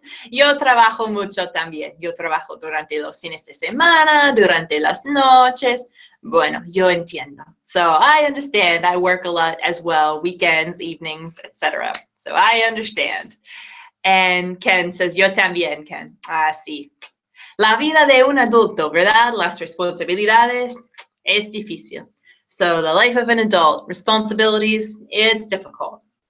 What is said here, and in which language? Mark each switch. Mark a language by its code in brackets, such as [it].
[es] Yo trabajo mucho también. Yo trabajo durante los fines de semana, durante las noches. Bueno, yo entiendo. So I understand. [en] I work a lot as well, weekends, evenings, etc. So I understand. And Ken says, [es] yo también, Ken. Ah, sí. La vida de un adulto, ¿verdad? Las responsabilidades es difícil. [en] So the life of an adult, responsibilities, is difficult.